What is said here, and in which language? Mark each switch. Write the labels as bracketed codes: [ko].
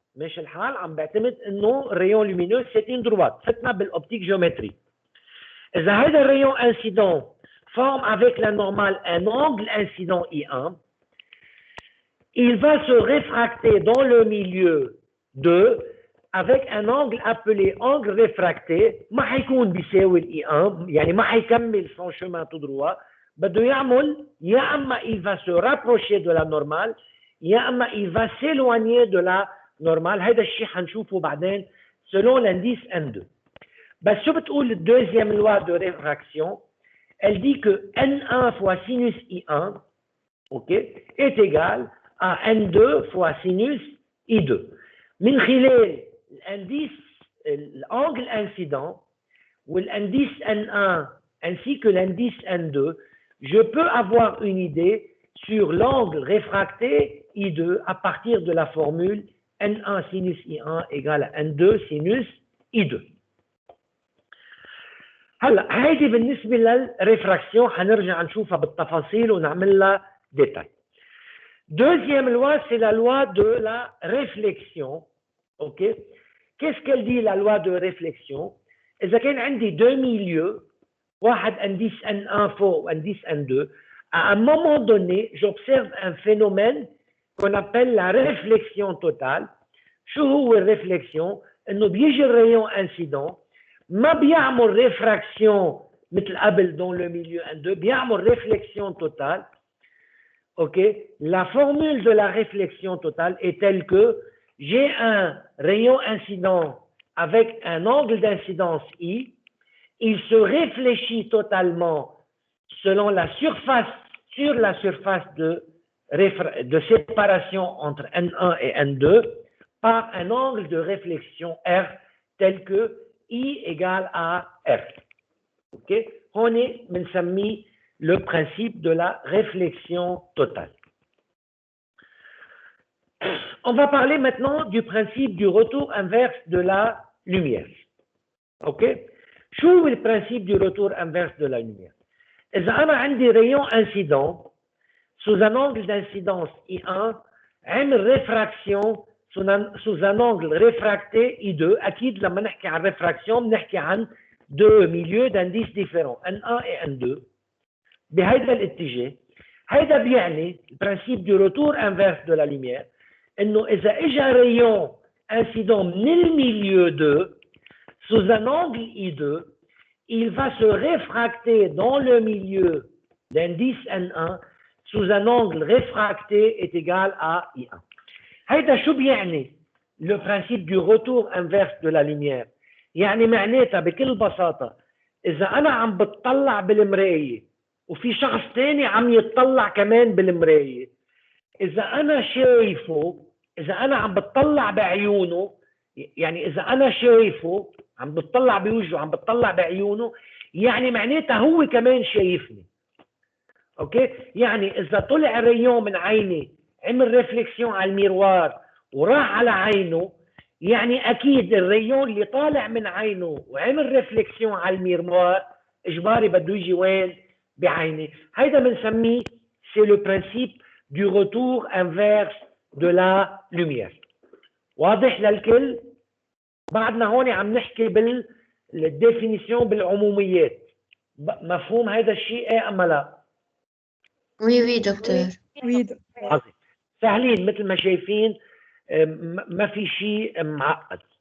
[ar] ماشي الحال عم بعتمد انه [fr] الريون لومينوز سيت اون دروات، [ar] فتنا بالاوبتيك جيومتري. اذا هذا الريون انسيدون [fr] forme avec la normale un angle incident I1, il va se réfracter dans le milieu 2 avec un angle appelé angle réfracté. [ar] ما حيكون بيساوي I1، يعني ما حيكمل [fr] son chemin tout droit، [ar] بده يعمل يا اما [fr] il va se rapprocher de la normale يا اما il va s'éloigner de la normal. [ar] هذا الشيء حنشوفه بعدين [fr] selon l'indice N2. [ar] بس شو بتقول [fr] la deuxième loi de réfraction؟ Elle dit que N1 fois sinus I1 est égal à N2 fois sinus I2. من خلال l'indice l'angle incident ou l'indice N1 ainsi que l'indice N2, je peux avoir une idée sur l'angle réfracté I2 à partir de la formule N1 sinus I1 égale à N2 sinus I2. [ar] هلا هيدي بالنسبه للريفراكسيون حنرجع نشوفها بالتفاصيل ونعمل لها ديتاي. [fr] Deuxième loi, c'est la loi de la réflexion. OK? Qu'est-ce qu'elle dit, la loi de réflexion? [ar] إذا كان عندي [fr] deux milieux, واحد indice N1 فوق indice N2, à un moment donné, j'observe un phénomène qu'on appelle la réflexion totale. [ar] شو هو الريفليكسيون؟ إنه بيجي الرايون انسيدون ما بيعمل ريفراكسيون مثل قبل [fr] dans le milieu N2, [ar] بيعمل réflexion totale. [fr] OK? La formule de la réflexion totale est telle que j'ai un rayon incident avec un angle d'incidence I, il se réfléchit totalement selon la surface, sur la surface de séparation entre N1 et N2 par un angle de réflexion R tel que I égale à R. OK? On est بنسميه le principe de la réflexion totale. On va parler maintenant du principe du retour inverse de la lumière. OK? [ar] شو هو [fr] le principe du retour inverse de la lumière? [ar] إذا أنا عندي [fr] rayon incident sous un angle d'incidence I1 عمل réfraction sous un angle réfracté I2. [ar] أكيد لما نحكي عن réfraction بنحكي عن [fr] deux milieux d'indices différents N1 et N2 [ar] بهذا الاتجاه. هذا بيعني البرانسيب [fr] du retour inverse de la lumière [ar] انه اذا اجى [fr] rayon incident من المilieu 2 sous un angle I2, il va se réfracter dans le milieu d'indice N1 sous un angle réfracté est égal à I1. [ar] هذا شو بيعني [fr] le principe du retour inverse de la lumière؟ [ar] يعني معناتها بكل بساطة إذا أنا عم بتطلع بالمراية وفي شخص تاني عم يتطلع كمان بالمراية، إذا أنا شايفه، إذا أنا عم بتطلع بعيونه، يعني إذا أنا شايفه عم بتطلع بوجهه عم بتطلع بعيونه، يعني معناتها هو كمان شايفني. أوكي؟ يعني إذا طلع ريون من عيني عمل ريفليكسيون على الميروار وراح على عينه، يعني أكيد الريون اللي طالع من عينه وعمل ريفليكسيون على الميروار إجباري بده يجي وين؟ بعيني. هيدا بنسميه [fr] c'est le principe du retour inverse de la lumière. [ar] واضح للكل؟ بعدنا هون عم نحكي بالديفينيسيون بالعموميات. مفهوم هذا الشيء ايه ام لا؟ [fr] وي وي دكتور. [ar] عظيم. سهلين مثل ما شايفين، ما في شيء معقد.